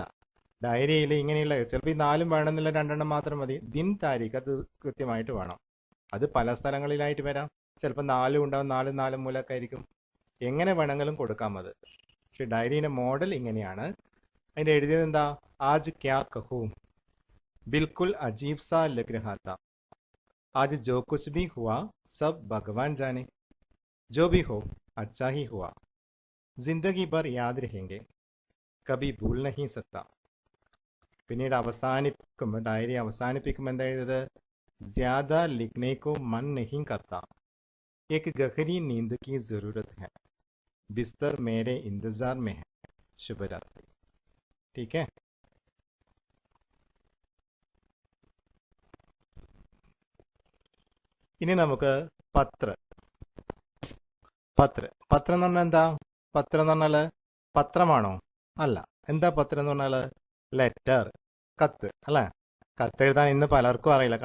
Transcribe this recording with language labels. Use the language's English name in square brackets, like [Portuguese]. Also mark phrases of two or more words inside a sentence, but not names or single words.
[Malayalam] ഡയറിയിൽ ഇങ്ങനെയുള്ള, ചിലപ്പോൾ ഈ 4 വേണമെന്നില്ല, 2 മാത്രം മതി. [Hindi] दिन, तारीख [Malayalam] അത് കൃത്യമായിട്ട് വേണം. അത് പല സ്ഥലങ്ങളിലായിട്ട് വരാം. ചിലപ്പോൾ 4 ഉണ്ടാവും, 4 മൂലമൊക്കെ ആയിരിക്കും. എങ്ങനെ വേണമെങ്കിലും കൊടുക്കാം അത്. പക്ഷെ ഡയറീൻ്റെ മോഡൽ ഇങ്ങനെയാണ്. അതിൻ്റെ എഴുതിയത് എന്താ? [Hindi] आज क्या कहूँ, बिल्कुल अजीब सा लग रहा था. आज जो कुछ भी हुआ सब भगवान जाने. जो भी हो अच्छा ही हुआ. जिंदगी भर याद रहेंगे, कभी भूल नहीं सकता. [Malayalam] പിന്നീട് അവസാനിപ്പിക്കുമ്പോൾ, ഡയറി അവസാനിപ്പിക്കുമ്പോൾ എന്താ എഴുതിയത്? [Hindi] ज़्यादा लिखने को मन नहीं करता, एक गहरी नींद की ज़रूरत है, बिस्तर मेरे इंतज़ार में है, शुभ रात्रि. ठीक है? [Malayalam] ഇനി നമുക്ക് പത്രം എന്ന് പറഞ്ഞാൽ എന്താ? പത്രം എന്ന് പറഞ്ഞാൽ പത്രമാണോ? അല്ല. എന്താ പത്രം എന്ന് പറഞ്ഞാൽ? ലെറ്റർ, കത്ത്, അല്ലേ? കത്തെഴുതാൻ ഇന്ന് പലർക്കും അറിയില്ല.